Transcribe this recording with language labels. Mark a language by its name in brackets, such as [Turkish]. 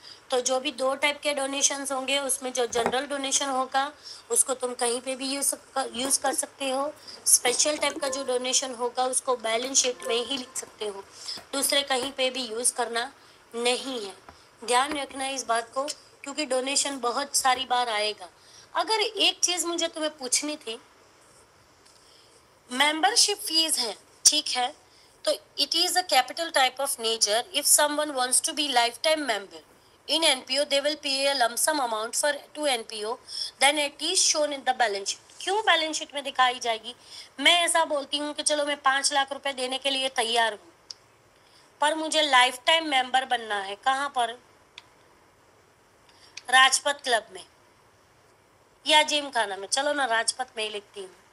[Hindi] तो जो भी दो टाइप के डोनेशंस होंगे उसमें जो जनरल डोनेशन होगा उसको तुम कहीं पे भी यूज कर सकते हो, स्पेशल टाइप का जो डोनेशन होगा उसको बैलेंस शीट में ही लिख सकते हो, दूसरे कहीं पे भी यूज करना नहीं है। ध्यान रखना इस बात को, क्योंकि डोनेशन बहुत सारी बार आएगा। अगर एक चीज मुझे तुम्हें पूछनी थी, मेंबरशिप फीस है, ठीक है, तो [English] It is a capital type of nature. If someone wants to be life time member in NPO, they will pay a lump sum amount for to NPO, then it is shown in the balance sheet। [Hindi] क्यों balance sheet में दिखाई जाएगी? मैं ऐसा बोलती हूँ कि चलो मैं 5 लाख रुपए देने के लिए तैयार हूँ, पर मुझे लाइफ टाइम मेंबर बनना है। कहाँ पर? राजपथ क्लब में या जिम खाना में, चलो ना राजपथ में ही लिखती हूँ।